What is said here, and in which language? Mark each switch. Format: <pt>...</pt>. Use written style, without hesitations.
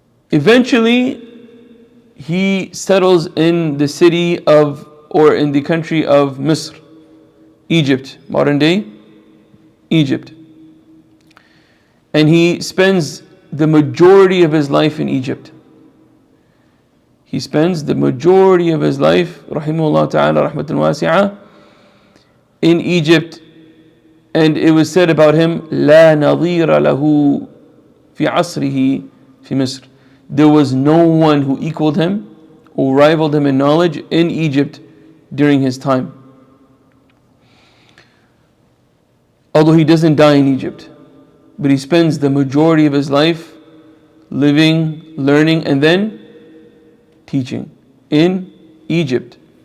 <en>Eventually, he settles in the city of, or in the country of Misr, Egypt, modern day Egypt. And he spends the majority of his life in Egypt. He spends the majority of his life,</en> <ar>rahimahullah ta'ala, rahmatan wasi'ah,</ar> <en>in Egypt.</en> <ar>And it was said about him, لا نظير له في عصره في مصر.</ar> <en>There was no one who equaled him or rivaled him in knowledge in Egypt during his time. Although he doesn't die in Egypt, but he spends the majority of his life living, learning, and then teaching in Egypt.</en>